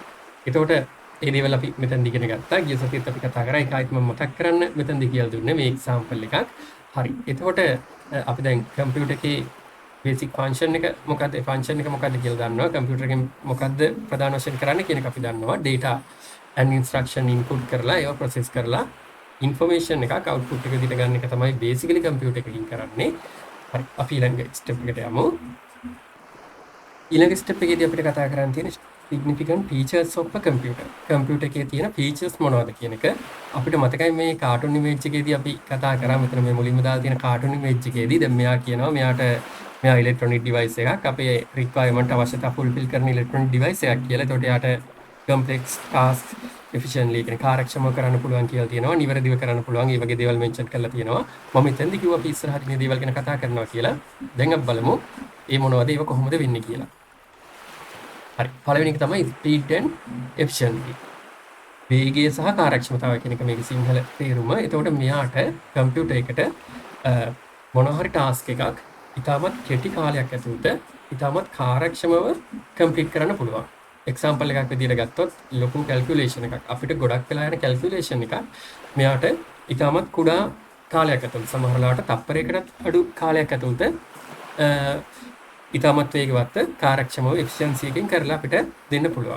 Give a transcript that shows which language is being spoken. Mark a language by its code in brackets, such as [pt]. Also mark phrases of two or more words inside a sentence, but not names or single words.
[si] එතකොට ඒ දේවල් අපි මෙතනදී ඉගෙන ගත්තා. ගිය සතියේත් අපි කතා කරා. ඒක ආයිත් මම මතක් කරන්න මෙතනදී කියලා දුන්නේ මේ example එකක්. හරි. එතකොට අපි දැන් computer එකේ [en] basic function [si] එක මොකද්ද? function එක මොකද්ද කියලා දන්නවා. computer එකෙන් මොකද්ද ප්‍රධාන වශයෙන් කරන්නේ කියන එක අපි දන්නවා. [en] data and instruction input [si] කරලා ඒව process කරලා information එකක් output එක විදිහට ගන්න එක තමයි basically computer එකකින් කරන්නේ. හරි. අපි ඊළඟ step එකට යමු. ඊළඟ step එකේදී අපිට කතා කරන්න තියෙන [en] significant features of a computer. [si] computer එකේ තියෙන features මොනවද කියන එක අපිට මතකයි මේ [en] cartoon image [si] එකේදී අපි කතා කරා. මෙතන මේ මුලින්ම දාලා තියෙන [en] cartoon image [si] එකේදී දැන් මෙයා කියනවා මෙයා [en] electronic device [si] එකක් අපේ requirement අවශ්‍යතා fulfill කරන [en] electronic device [si] එකක් කියලා. ඒකට එයාට [en] complex task efficiently [si] කියන කාර්යක්ෂමව කරන්න පුළුවන් කියලා තියෙනවා. නිවැරදිව කරන්න පුළුවන්. ඒ වගේ දේවල් mention කරලා තියෙනවා. මම එතෙන්දී කිව්වා අපි ඉස්සරහට මේ දේවල් ගැන කතා කරනවා කියලා. දැන් අපි බලමු මේ මොනවද ඒක කොහොමද වෙන්නේ කියලා. හරි. පළවෙනි එක තමයි [en] speed and efficiency. [si] වේගය සහ කාර්යක්ෂමතාවය කියන එක මේකේ සිංහල තේරුම. එතකොට මෙයාට කම්පියුටර් එකට මොනවා හරි ටාස්ක් එකක් ඉතාමත් කෙටි කාලයක් ඇතුළත ඉතාමත් කාර්යක්ෂමව කම්ප්ලීට් කරන්න පුළුවන්. එක්සැම්පල් එකක් විදිහට ගත්තොත් ලොකු කැල්කියුලේෂන් එකක් අපිට ගොඩක් වෙලා යන කැල්කියුලේෂන් එකක් මෙයාට ඉතාමත් කුඩා කාලයක් ඇතුළත සමහර වෙලාවට තප්පරයකටත් අඩු කාලයක් ඇතුළත ඉතාමත් වේගවත් කාර්යක්ෂමව efficiency එකකින් කරලා අපිට දෙන්න පුළුවන්.